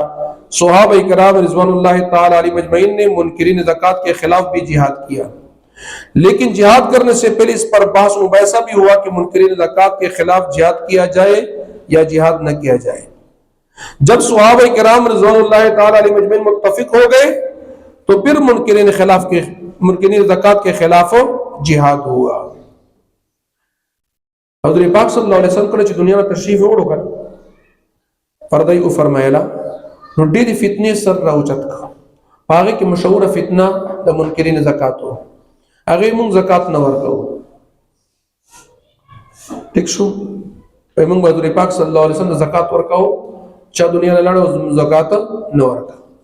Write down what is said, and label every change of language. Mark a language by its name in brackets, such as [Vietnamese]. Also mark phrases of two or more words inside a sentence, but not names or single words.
[Urdu] صحابہ کرام [Arabic] رضوان اللہ تعالی علیہ مجمعین [Urdu] نے منکرین زکوٰۃ کے خلاف بھی جہاد کیا, لیکن جہاد کرنے سے پہلے اس پر بحث مباحثہ بھی ہوا کہ منکرین زکوٰۃ کے خلاف جہاد کیا جائے یا جہاد نہ کیا جائے. جب صحابہ کرام [Arabic] رضوان اللہ تعالی علیہ مجمعین [Urdu] متفق ہو گئے تو پھر منکرین زکوٰۃ کے خلاف جہاد ہوا. [Pashto] حضور پاک [Arabic] صلی اللہ علیہ وسلم [Pashto] کله چې دنیا ته تشریف وړو کړ پردای او فرمایلا نو ډېری فتنې سر راوچت کا. هغه کې مشهور فتنه د منکرین زکات وو. هغه مونږ زکات نه ورکو. ٹھیک شو پیغمبر حضور پاک [Arabic] صلی الله علیه وسلم [Pashto] زکات ورکاو چا دنیا نه لاړو زکات نه ورکا.